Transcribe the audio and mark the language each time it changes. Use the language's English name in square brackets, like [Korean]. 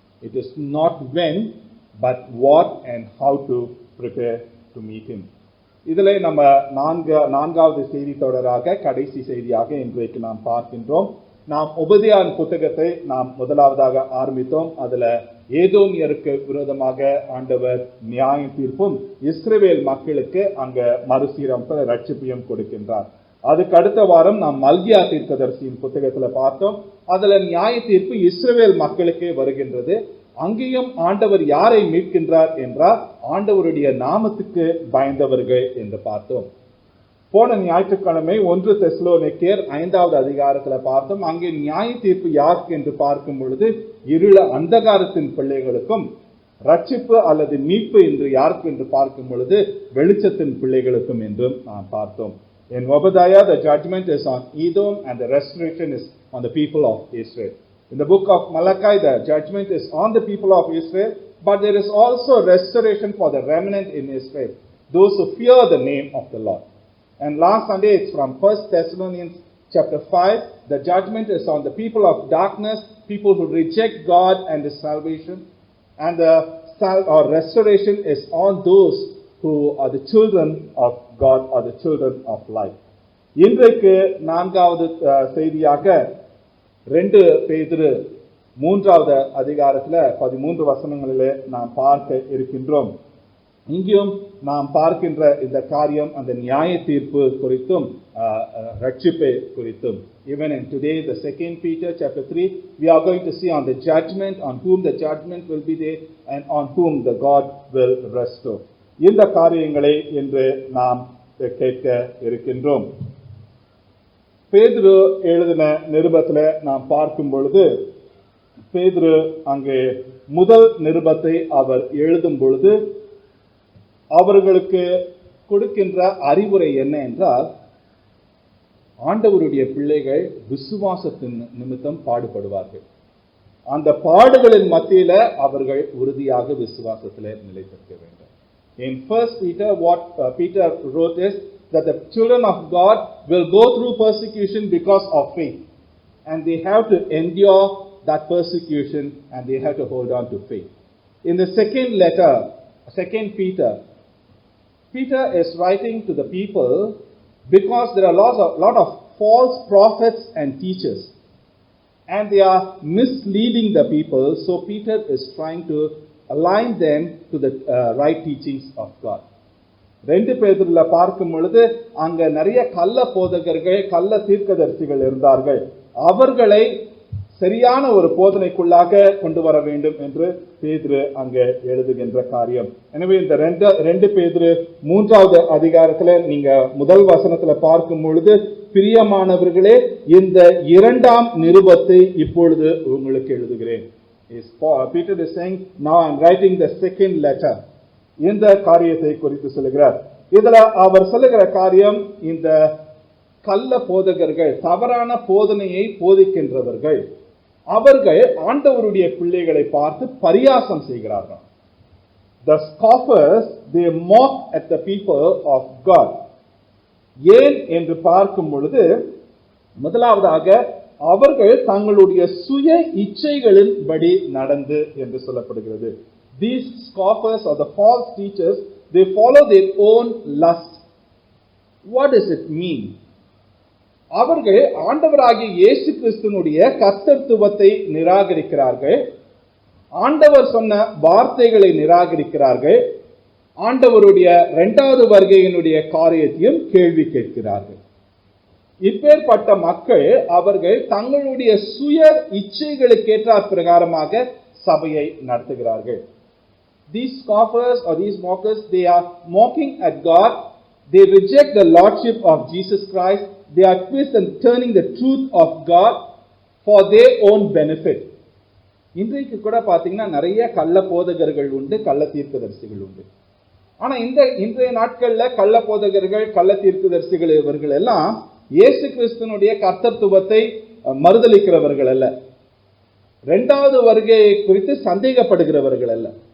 [English] It is not when, but what and how to prepare to meet Him. [Tamil] இதிலே நம்ம நான்காவது செய்தி தொடராக கடைசி செய்தியாக இன்றைக்கு நாம் பார்க்கின்றோம். நாம் உபதேயான் புத்தகத்தை நாம் முதலாவதாக ஆரம்பித்தோம். அதுல ஏதோமியருக்கு விரோதமாக ஆண்டவர் நியாய தீர்ப்பும் இஸ்ரவேல் மக்களுக்கு அங்க மறுசீரமைப்பு ரட்சிப்பையும் கொடுக்கின்றார். அதுக்கு அடுத்த வாரம் நாம் மல்கியா தீர்க்கதரிசியின் புத்தகத்துல பார்த்தோம். அதுல நியாய தீர்ப்பு இஸ்ரவேல் மக்களுக்கே வருகின்றது. அங்கேயும் ஆண்டவர் யாரை மீட்கின்றார் என்றால் ஆண்டவருடைய நாமத்துக்கு பயந்தவர்கள் என்று பார்த்தோம். போன ஞாயிற்றுக்கிழமை 1 தெசலோனிக்கேயர் 5வது அதிகாரத்துல பார்த்தோம். அங்கே நியாய தீர்ப்பு யாருக்கு என்று பார்க்கும் பொழுது இருள அந்தகாரத்தின் பிள்ளைகளுக்கும், ரட்சிப்பு அல்லது மீட்பு என்று யாருக்கு என்று பார்க்கும் பொழுது வெளிச்சத்தின் பிள்ளைகளுக்கும் என்றும் நாம் பார்த்தோம். [English] In Obadiah, the judgment is on Edom and the restoration is on the people of Israel. In the book of Malachi, the judgment is on the people of Israel, but there is also restoration for the remnant in Israel, those who fear the name of the Lord. And last Sunday, it's from 1 Thessalonians chapter 5. The judgment is on the people of darkness, people who reject God and His salvation. And the restoration is on those who are the children of God, or the children of light. [Tamil] இன்றைக்கு நான்காவது செய்தியாக 2 பேதுரு 3வது அதிகாரத்துல 13 வசனங்களிலே நாம் பார்க்க இருக்கின்றோம். இங்கேயும் நாம் பார்க்கின்ற இந்த காரியம் அந்த நியாய தீர்ப்பு குறித்தும் ரட்சிப்பை குறித்தும். [English] Even in today, the 2 Peter chapter 3, we are going to see on the judgment, on whom the judgment will be there and on whom the God will restore. [Tamil] இந்த காரியங்களை இன்று நாம் கேட்க இருக்கின்றோம். பேதுரு எழுதின நிருபத்துல நாம் பார்க்கும் பொழுது, பேதுரு அங்கே முதல் நிருபத்தை அவர் எழுதும் பொழுது அவர்களுக்கு கொடுக்கின்ற அறிவுரை என்ன என்றால், ஆண்டவருடைய பிள்ளைகள் விசுவாசத்தின் நிமித்தம் பாடுபடுவார்கள். அந்த பாடுகளின் மத்தியில அவர்கள் உறுதியாக விசுவாசத்திலே நிலைத்திருக்க வேண்டும். [English] In 1 Peter, what Peter wrote is that the children of God will go through persecution because of faith. and they have to endure that persecution, and they have to hold on to faith. In the second letter, 2 Peter, Peter is writing to the people because there are lot of false prophets and teachers, and they are misleading the people. So Peter is trying to align them to the right teachings of God. [Tamil] 2 பேதுருல பார்க்கும் பொழுது அங்க நிறைய கள்ள போதகர்கள், கள்ள தீர்க்கதரிசிகள் இருந்தார்கள். அவர்களை சரியான ஒரு போதனைக்குள்ளாக கொண்டு வர வேண்டும் என்று பேதுரு அங்கே எழுதுகின்ற காரியம். எனவே இந்த 2 பேதுரு 3வது அதிகாரத்துல நீங்க முதல் வசனத்துல பார்க்கும் பொழுது, பிரியமானவர்களே, இந்த 2ஆம் நிருபத்தை இப்பொழுது உங்களுக்கு எழுதுகிறேன். [English] Peter is saying, now I am writing the second letter. [Tamil] இந்த காரியத்தை குறித்து சொல்லுகிறார். இதுல அவர் சொல்லுகிற காரியம், இந்த கள்ள போதகர்கள், தவறான போதனையை போதிக்கின்றவர்கள், அவர்கள் ஆண்டவருடைய பிள்ளைகளை பார்த்து பரியாசம் செய்கிறார்கள். [English] The scoffers, they mock at the people of God. [Tamil] ஏன் என்று பார்க்கும் பொழுது, முதலாவதாக அவர்கள் தங்களுடைய சுய இச்சைகளின்படி நடந்து என்று சொல்லப்படுகிறது. [English] These scoffers or the false teachers, they follow their own lust. What does it mean? [Tamil] அவர்கள் ஆண்டவராகிய இயேசு கிறிஸ்துவினுடைய கர்த்தத்துவத்தை நிராகரிக்கிறார்கள், ஆண்டவர் சொன்ன வார்த்தைகளை நிராகரிக்கிறார்கள், ஆண்டவருடைய 2வது வருகையினுடைய காரியத்தையும் கேள்வி கேட்கிறார்கள். இப்பேற்பட்ட மக்கள் அவர்கள் தங்களுடைய சுய இச்சைகளுக்கு ஏற்றாற் பிரகாரமாக சபையை நடத்துகிறார்கள். [English] These scoffers or these mockers, they are mocking at God. They reject the lordship of Jesus Christ. They are twisting and turning the truth of God for their own benefit. [Tamil] இன்றைக்கு கூட பாத்தீங்கன்னா நிறைய கள்ள போதகர்கள் உண்டு, கள்ள தீர்க்கதரிசிகள் உண்டு. ஆனா இன்றைய நாட்கள்ல கள்ள போதகர்கள், கள்ள தீர்க்கதரிசிகள் இவர்கள் எல்லாம் இயேசு கிறிஸ்துவினுடைய கர்த்தத்துவத்தை மறுதலிக்கிறவர்கள் அல்ல, 2வது வருகையை குறித்து சந்தேகப்படுகிறவர்கள் அல்ல.